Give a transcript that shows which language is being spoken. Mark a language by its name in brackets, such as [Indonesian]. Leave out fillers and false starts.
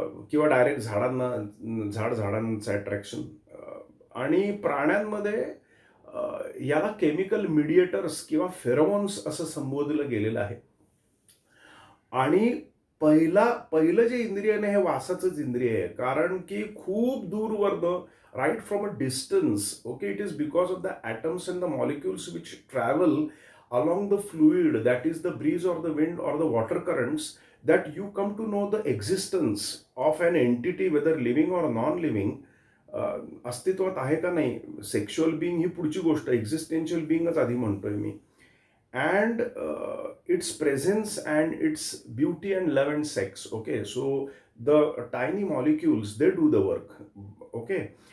[Marathi] किंवा डायरेक्ट झाडांचं अट्रॅक्शन. आणि प्राण्यांमध्ये याला केमिकल मीडिएटर्स किंवा फेरोमोन्स असं संबोधलं गेलेलं आहे. आणि पहिलं जे इंद्रिय आहे हे वासाचंच इंद्रिय आहे. कारण की खूप दूरवरनं [English] right from a distance, okay, it is because of the atoms and the molecules which travel along the fluid, that is the breeze or the wind or the water currents, that you come to know the existence of an entity, whether living or non-living. [Marathi] अस्तित्वात आहे का नाही, [English] sexual being [Marathi] ही पुढची गोष्ट, existential बिईंगच आधी म्हणतोय मी. [English] And its presence and its beauty and love and sex, okay, so the tiny molecules, they do the work, okay.